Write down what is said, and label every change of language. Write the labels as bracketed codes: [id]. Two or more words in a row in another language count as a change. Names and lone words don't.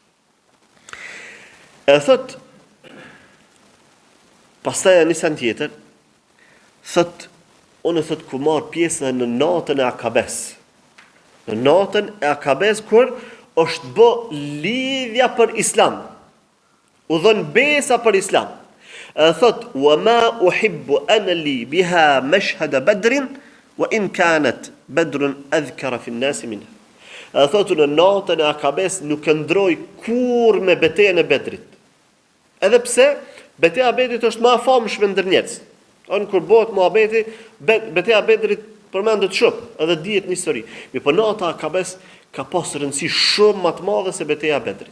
[sq] E thot, pastaj një sen tjetër, thot, unë thot ku marr pjesë në natën e Akabes. Në natën e Akabes, kur është bë lidhja për Islam. U dhën besa për Islam. Thot, [ar] وما أحب أن لي بها مشهد بدر وإن كانت بدر أذكر في الناس منها. [sq] Thot, në natën e Akabes nuk ndroj kur me betejën e Bedrit. Edhe pse betejë e Bedrit është më e famshme ndër njerëz. Kur bëhet muhabeti, betejë e Bedrit përmendet shumë, edhe dihet në histori. Mirë, nata e Akabes ka pas rëndësi shumë më të madhe se betejë e Bedrit.